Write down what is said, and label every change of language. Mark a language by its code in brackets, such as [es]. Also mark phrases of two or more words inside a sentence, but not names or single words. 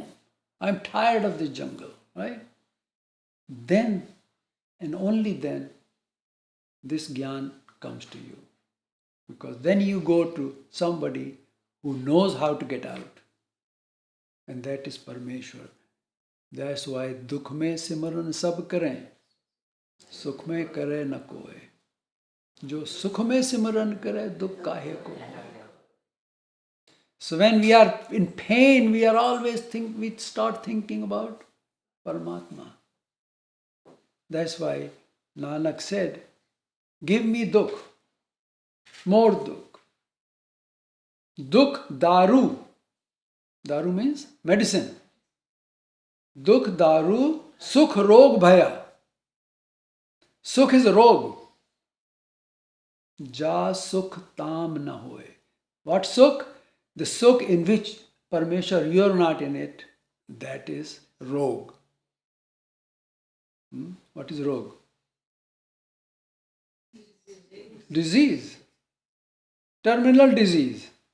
[en] I'm tired of this jungle, right? Then, and only then, this Gyan comes to you. Because then you go to somebody who knows how to get out. And that is Parameshwar. That's why [hi] दुख में सिमरन सब करे, सुख में करे न कोए. जो सुख में सिमरन करे, दुख काहे को होए. [en] So when we are in pain, we start thinking about Paramatma. That's why Nanak said, give me dukh, more dukh. [pa] ਦੁੱਖ ਦਾਰੂ. [en] Daru means medicine. [pa] ਦੁੱਖ ਦਾਰੂ, ਸੁਖ ਰੋਗ ਭਇਆ. [en] Sukh is a rog. [pa] ਜਾ ਸੁਖ ਤਾਮ ਨਾ ਹੋਏ. [en] What sukh? The sukh in which Parameshwar, you are not in it, that is rog. What is rog? Disease. Terminal disease.